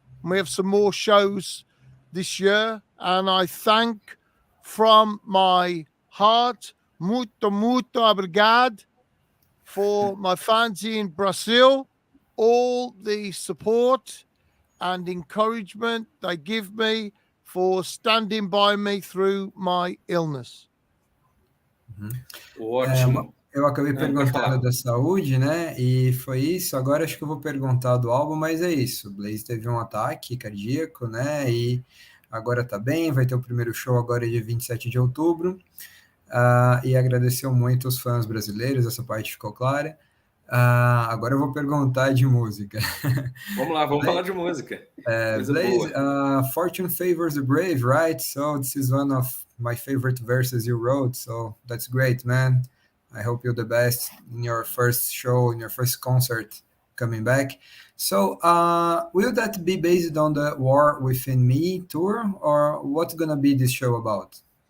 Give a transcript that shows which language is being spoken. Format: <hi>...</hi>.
<en>We have some more shows this year, and I thank from my heart,</en> <pt>muito obrigado,</pt> <en>for my fans in Brazil, all the support and encouragement they give me for standing by me through my illness.</en> <pt>Ótimo. Eu acabei perguntando da saúde, né? E foi isso. Agora acho que eu vou perguntar do álbum, mas é isso. O Blayse teve um ataque cardíaco, né? E agora tá bem, vai ter o primeiro show agora dia 27 de outubro. E agradeceu muito os fãs brasileiros, essa parte ficou clara. Agora eu vou perguntar de música. Vamos lá, vamos falar de música.</pt> <en>Blayse, fortune favors the brave, right? So this is one of my favorite verses you wrote, so that's great, man. I hope you're the best in your first show, in your first concert coming back. So will that be based on the War Within Me tour, or what's gonna be this show about?</en>